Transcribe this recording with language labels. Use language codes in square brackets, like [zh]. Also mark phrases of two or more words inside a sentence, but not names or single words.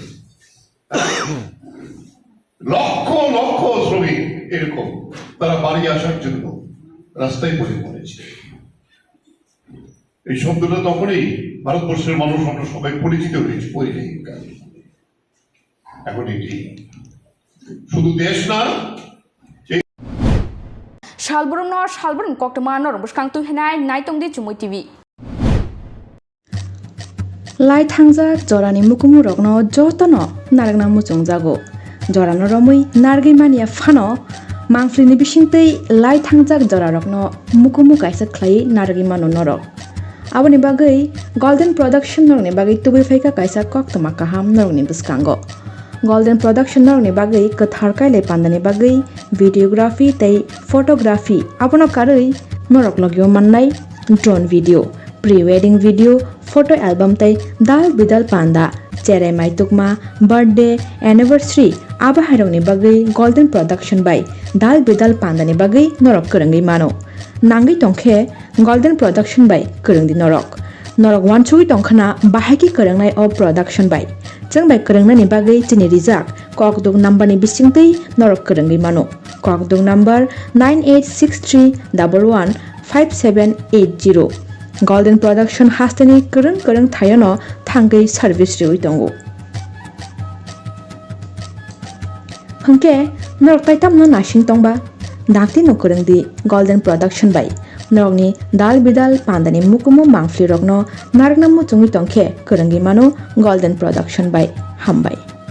[bn] লক্ষ লক্ষ শ্রমিক এরকম তারা বাড়ি আসার জন্য রাস্তায় পড়ে পড়েছে। এই শব্দটা তখনই ভারতবর্ষের মানুষ আমরা সবাই পরিচিত হয়েছে পরিযায়ী কাজ। এখন এটি শুধু দেশ না, [trp] Salburung no Salburung Koktwma nor buskang tu henai naitung di CHUMUI TV. Lai thangjak jorani mukumu rokno jotono naragna muchung jago. Jorano romui nargi mania phano mangflini bisingtei lai thangjak jora rokno mukumu kaisa khlai nargi mano norok. Aboni bagai Golden Production norni bagai tubi phaika kaisa Koktwma kaham norni buskango. Golden Production norni bagai kathar kaile pandani bagai videography tei photography abono karoi norok logyo mannai [en] drone video, pre-wedding video, photo album [trp] tei dal bidal panda, cherai maitukma, [en] birthday, anniversary [trp] aba hairongni bagai Golden Production by dal bidal pandani bagai norok korangai mano. Nangai tongkhe Golden Production by korangdi norok. Norok wanchui tongkhana bahaki korangnai o production by. Jeng bai korangnani bagai chini rijak kokdung number ni bisingtei norok korangai mano. Kokdung number 9863115780. Golden Production hastani korang thayono thangai service riwi tongo. Hangke norok taitam no nasing tongba dakti no korangdi Golden Production by. Norokni dal bidal pandani mukumu mangfli rokno naragna muchungi tongkhe korangi mano Golden Production by hambai.